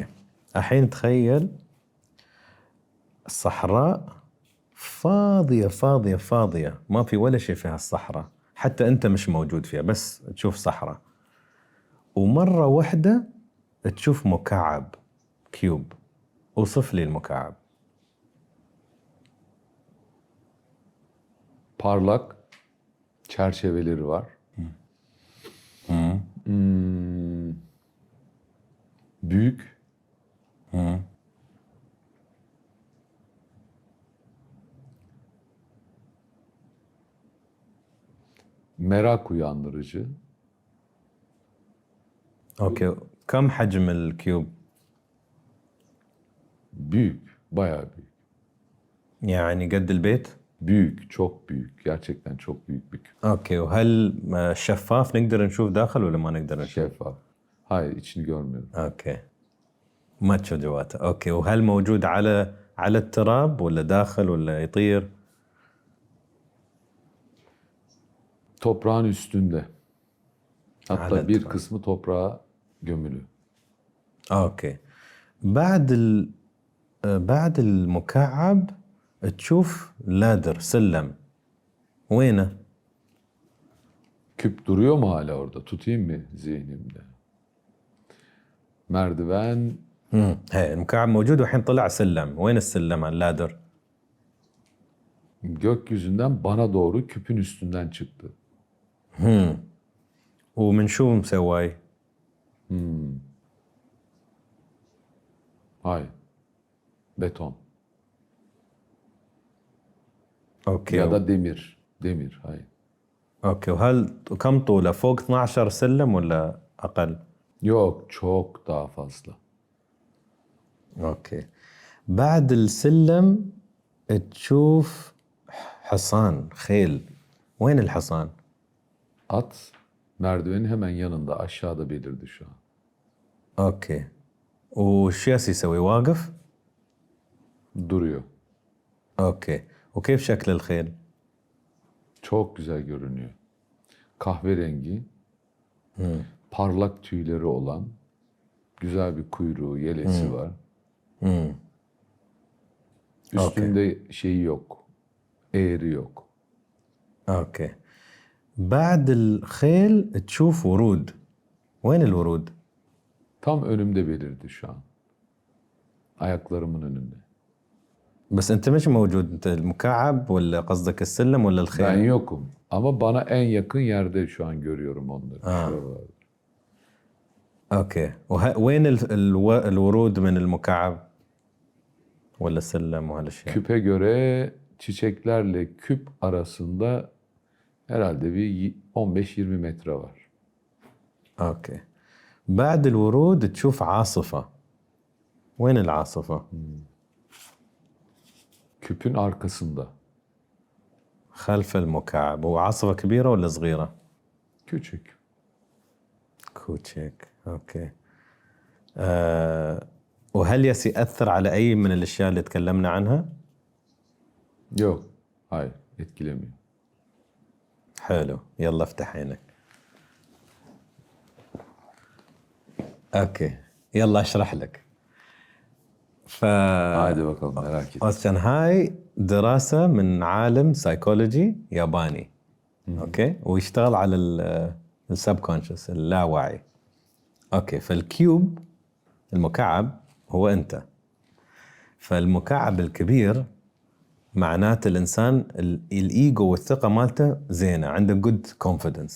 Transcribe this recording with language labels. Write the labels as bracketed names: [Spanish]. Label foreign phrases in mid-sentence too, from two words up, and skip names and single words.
[Arabic] الحين تخيل الصحراء فاضية فاضية فاضية، ما في ولا شيء في هالصحراء، حتى أنت مش موجود فيها، بس تشوف صحراء. ومرة واحدة تشوف مكعب كيوب. اوصف لي المكعب. [Turkish] Parlak çerçeveleri var. Büyük. Merak uyandırıcı. [Arabic] اوكي. كم حجم الكيوب؟ [Turkish] Büyük. Bayağı büyük. [Arabic] يعني قد البيت؟ [Turkish] Büyük. Çok büyük. Gerçekten çok büyük bir küp. [Arabic] اوكي. وهل شفاف نقدر نشوف داخل ولا ما نقدر نشوف؟ [Turkish] Şeffaf. Hayır, içini görmüyorum. [Arabic] اوكي. ما تشوف جواته. اوكي. وهل موجود على التراب ولا داخل ولا يطير؟ [Turkish] Toprağın üstünde. Hatta Hala bir toprağı. kısmı toprağa gömülü. [Arabic] اوكي. بعد المكعب تشوف لادر سلم. وينه؟ [Turkish] Küp duruyor mu hala orada? Tutayım mı zihnimde? Merdiven [Arabic] هي المكعب موجود والحين طلع سلم. وين السلم اللادر؟ [Turkish] gökyüzünden bana doğru küpün üstünden çıktı. [Arabic] ومن شو مسواي؟ [Turkish] Hayır. Beton. [Arabic] اوكي. [Turkish] Ya da demir. Demir. Hayır. [Arabic] اوكي. وهل كم طوله؟ فوق 12 سلم ولا اقل؟ [Turkish] Yok. Çok daha fazla. [Arabic] اوكي. بعد السلم تشوف حصان خيل. وين الحصان؟ [Turkish] At merdivenin hemen yanında. Aşağıda belirdi şu an. [Arabic] اوكي. وش ياس يسوي؟ واقف؟ [Turkish] Duruyor. [Arabic] اوكي. وكيف شكل الخيل؟ [Turkish] Çok güzel görünüyor. Kahverengi. Parlak tüyleri olan. Güzel bir kuyruğu, yelesi var. Üstünde şeyi yok. Eğri yok. [Arabic] اوكي. بعد الخيل تشوف ورود. وين الورود؟ [Turkish] Tam önümde belirdi şu an. Ayaklarımın önünde. [Arabic] بس انت مش موجود. انت المكعب ولا قصدك السلم ولا [Turkish] Ben [Arabic] الخيل؟ [Turkish] yokum. Ama bana en yakın yerde şu an görüyorum onları. Şuralarda. [Arabic] اوكي. وين الورود من المكعب ولا السلم وهالاشياء؟ [Turkish] Küpe göre çiçeklerle küp arasında herhalde bir 15-20 metre var. [Arabic] اوكي. بعد الورود تشوف عاصفة. وين العاصفة؟ [Turkish] Küpün arkasında. [Arabic] خلف المكعب. وعاصفة كبيرة ولا صغيرة؟ [Turkish] Küçük. [Arabic] كوتشيك. اوكي. وهل يأثر على أي من الأشياء اللي تكلمنا عنها؟ [Turkish] Yok. Hayır. Etkilemiyor. [Arabic] حلو. يلا افتح عينك. اوكي. يلا اشرح لك. [Turkish] Haydi bakalım, merak ettim. [Arabic] أصلاً هاي دراسة من عالم سايكولوجي ياباني. اوكي. ويشتغل على السبكونشس اللاواعي. اوكي. فالكيوب المكعب هو انت. فالمكعب الكبير معناته الانسان الايجو والثقه مالته زينه، عنده [English] good confidence.